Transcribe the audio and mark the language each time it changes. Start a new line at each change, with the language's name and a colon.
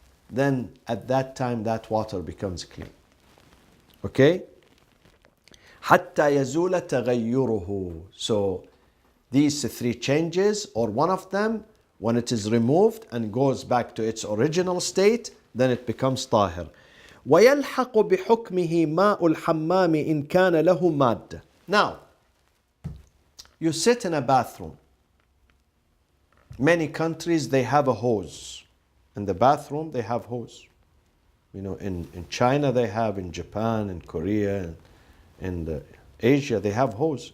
English: Then at that time that water becomes clean.
Arabic: Okay? حتى يزول تغيره.
English: So these three changes, or one of them, when it is removed and goes back to its original state, then it becomes طاهر.
Arabic: ويلحق بحكمه ماء الحمام إن كان له مادة.
English: Now, you sit in a bathroom. Many countries, they have a hose. In the bathroom, they have hose. You know, in China, they have, in Japan, in Korea, in Asia, they have hose.